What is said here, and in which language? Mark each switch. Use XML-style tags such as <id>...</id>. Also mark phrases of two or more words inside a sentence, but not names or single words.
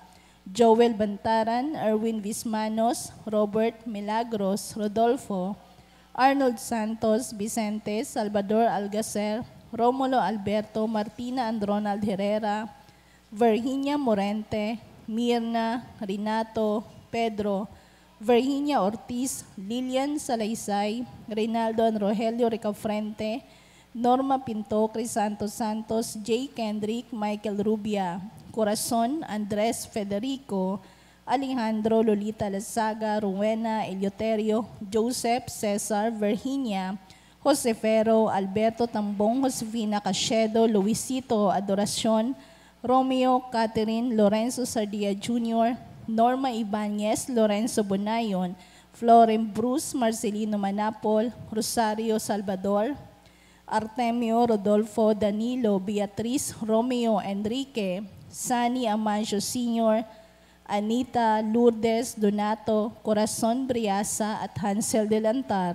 <tl>Joel Bantaran, Erwin Vismanos, Robert Milagros, Rodolfo, Arnold Santos, Vicente, Salvador Algacer, Romulo Alberto, Martina and Ronald Herrera, Virginia Morente, Mirna, Renato, Pedro, Virginia Ortiz, Lilian Salaysay, Reynaldo and Rogelio Ricafrente, Norma Pinto, Crisanto Santos, J. Kendrick, Michael Rubia, Corazon, Andres Federico, Alejandro, Lolita Lazaga, Rowena, Eleuterio, Joseph, Cesar, Virginia, Josefero, Alberto Tambong, Josefina Cachedo, Luisito Adoracion, Romeo, Catherine, Lorenzo Sardia Jr., Norma Ibanez, Lorenzo Bonayon, Floren Bruce, Marcelino Manapol, Rosario Salvador, Artemio, Rodolfo, Danilo, Beatriz, Romeo, Enrique, Sunny Amancio Sr., Anita Lourdes Donato, Corazon Briasa at Hansel Delantar.</tl>